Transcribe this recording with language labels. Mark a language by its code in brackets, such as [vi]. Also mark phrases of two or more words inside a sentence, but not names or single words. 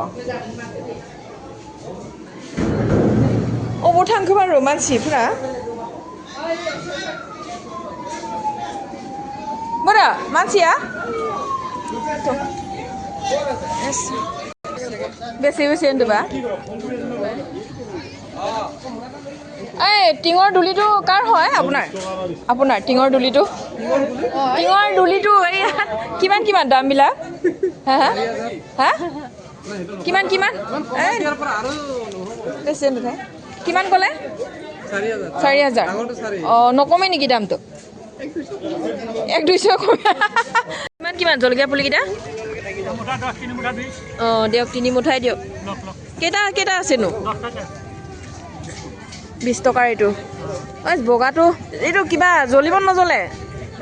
[brx] अबाव थांखो बारु मानसिफोरा बोरो मानसिया बेसे बेसे होनदोंबा [as] এই টিঙৰ দুলিটো কাৰ হয় আপোনাৰ টিঙৰ দুলিটো এই কিমান দাম বিলাক হা কিমান বেছে নহয় কিমান ক'লে 4000 নকমে নেকি দামটো 1-200 কমে কিমান জলকীয়া পুলিকেইটা দিয়ক 3 মুঠাই দিয়ক কেইটা আছেনো 20 টকাৰ এইটো বগাটো এইটো কিবা জ্বলিব নজ্বলে